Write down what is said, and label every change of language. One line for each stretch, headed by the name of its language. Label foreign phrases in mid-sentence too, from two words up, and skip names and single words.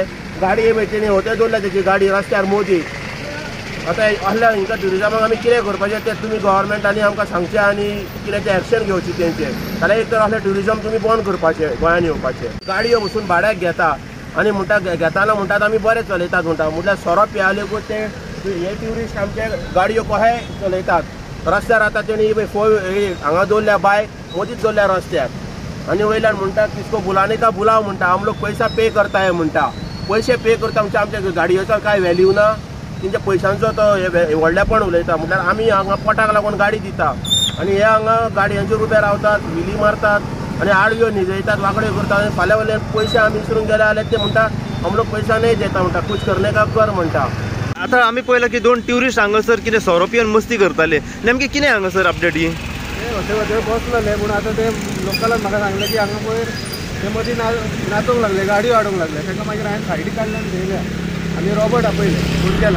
Konkani: गाडी मेळटली होते दवरल्या तेची गाडी रस्त्यार मोदी। आतां असल्या हिंका ट्युरिजमाक आमी कितें करपाचें तें तुमी गोवोरमेंटांनी आमकां सांगचें आनी कितें तें एक्शन घेवची तेंचेर, जाल्यार एक तर असलें ट्युरिजम तुमी बंद करपाचें गोंयान येवपाचें। गाडयो वचून भाड्याक घेता आनी म्हणटा घेताना म्हणटात आमी बरें चलयतात म्हणटा, म्हटल्यार सोरोप येयलेकूच ते हे ट्युरिस्ट आमचे गाडयो कशे चलयतात रस्त्यार आतां तेणी हांगा दवरल्या बायक मदींच दवरल्या रस्त्यार आनी वयल्यान म्हणटा
Hindi: किसको बुलाने का बुलाव
Konkani: म्हणटा
Hindi: आम लोग पैसा पे करता है
Konkani: म्हणटा
Hindi: पैसे पे करता
Konkani: म्हणजे आमच्या गाडयेचो काय व्हॅल्यू ना तेंच्या पैशांचो तो व्हडलेपण उलयता म्हटल्यार आमी हांगा पोटाक लागून गाडी दिता आनी हे हांगा गाडयांचेर उबे रावतात विली मारतात आनी आडव्यो न्हिजयतात वांकड्यो करतात आनी फाल्यां वयल्यान पयशे आमी विसरून गेले जाल्यार ते म्हणटा
Hindi: आम लोग पैसा नाही देता
Konkani: म्हणटा
Hindi: कुछ करने का कर
Konkani: म्हणटा. आता आम्ही पळयलां की 2 ट्युरिस्ट हांगासर कितें सोरोपियन मस्ती करताले नेमके कितें हांगासर अपडेट ही ते बसलेले पूण आतां ते लोकलान म्हाका सांगलें की हांगा पयर ते मदीं नाचोंक लागले गाडी हाडूंक लागले तांकां मागीर हांवें सायडीक काडले आनी थंयल्या आनी रॉबर्ट आपयले गुडक्याला